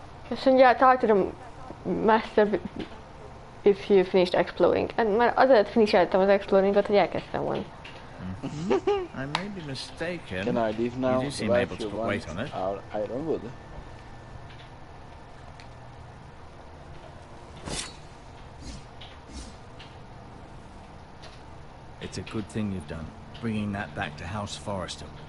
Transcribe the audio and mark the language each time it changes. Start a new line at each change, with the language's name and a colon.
Hungarian: Azt mondja,
English: talk to the master if you finished exploring.
Hungarian: Hát már azért finisheltem az exploringot, hogy elkezdtem volna.
English: I may be mistaken. Can I leave now? You do seem able to put weight on it. Our ironwood. It's a good thing you've done, bringing that back to House Forrester.